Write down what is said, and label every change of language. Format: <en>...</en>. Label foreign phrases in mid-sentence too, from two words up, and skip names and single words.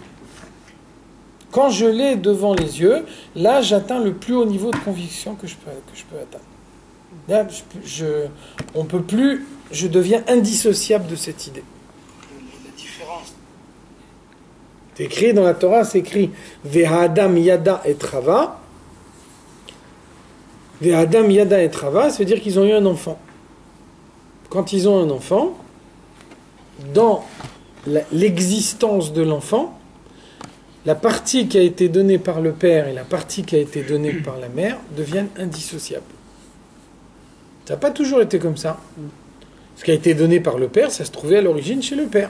<fr>Quand je l'ai devant les yeux, là j'atteins le plus haut niveau de conviction que je peux atteindre. Là, on peut plus, je deviens indissociable de cette idée. La différence. C'est écrit dans la Torah, c'est écrit</fr> <he>והאדם ידע את חוה. והאדם ידע את חוה,</he> <fr>ça veut dire qu'ils ont eu un enfant. Quand ils ont un enfant, dans l'existence de l'enfant, la partie qui a été donnée par le père et la partie qui a été donnée par la mère deviennent indissociables. Ça n'a pas toujours été comme ça. Ce qui a été donné par le père, ça se trouvait à l'origine chez le père.</fr>